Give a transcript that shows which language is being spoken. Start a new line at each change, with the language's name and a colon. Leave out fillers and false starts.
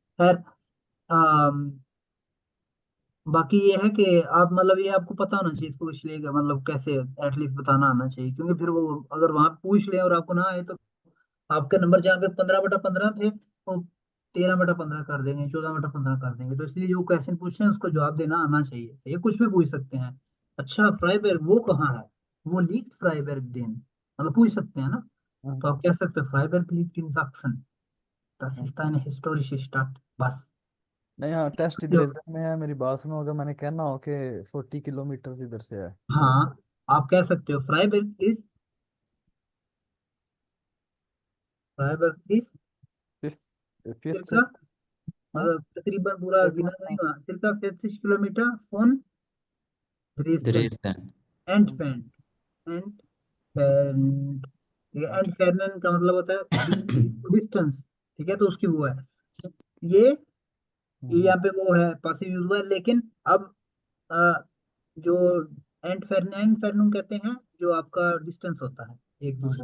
Hindi: खैर बाकी ये है कि आप मतलब ये आपको पता होना चाहिए इसको इसलिए कि मतलब कैसे एटलीस्ट बताना आना चाहिए, क्योंकि फिर वो अगर वहां पूछ ले और आपको ना आए तो आपके नंबर जहाँ पे 15/15 थे वो 13/15 कर देंगे, 14/15 कर देंगे, तो इसलिए जो क्वेश्चन पूछ रहे हैं उसको जवाब देना आना चाहिए, ये कुछ भी पूछ सकते हैं। अच्छा फ्राइबर्ग वो कहाँ है, वो लीक फ्राइबर्ग दिन, मतलब पूछ सकते हैं ना। तो हम्म, आप कह सकते हो फ्राइबर्ग लीक इन सैक्सन,
German: das हम्म। ist eine historische Stadt,
Hindi: बस। नहीं, हाँ, टेस्ट इधर इधर में है, मेरी बात सुनो, अगर मैंने कहना हो कि 40 किलोमीटर इधर से है तो। हाँ आप कह सकते हो फ्राइबर्ग इज फिफ्थ से।
German: circa,
Hindi: हाँ, मतलब तकरीबन पूरा
German: circa,
Hindi: गिना नहीं हाँ। हुआ,
German: circa 40 किलोमीटर von Dresden ड्रेसडन। हम्म, entfernt, entfernt,
Hindi: ठीक है। entfernen का मतलब होता है डिस्टेंस, ठीक है, तो उसकी वो है ये ये हम्म, यहाँ पे वो है पासिव यूज हुआ है, लेकिन अब अ, जो एंटफेरनम कहते हैं जो आपका डिस्टेंस होता है एक दूसरे